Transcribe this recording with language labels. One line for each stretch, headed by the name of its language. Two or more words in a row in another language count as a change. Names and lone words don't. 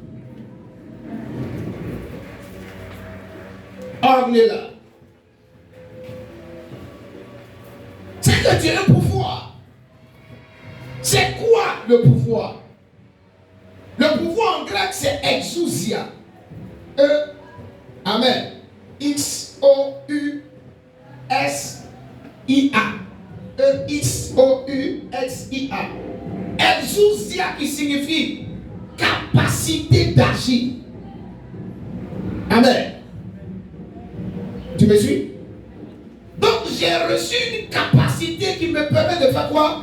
French: On est là. C'est que tu as un pouvoir. C'est quoi le pouvoir? Le pouvoir en grec c'est exousia. Amen. X-O-U-S-I-A. X-O-U-S-I-A. Exousia qui signifie capacité d'agir. Amen. Tu me suis? Donc j'ai reçu une capacité qui me permet de faire quoi?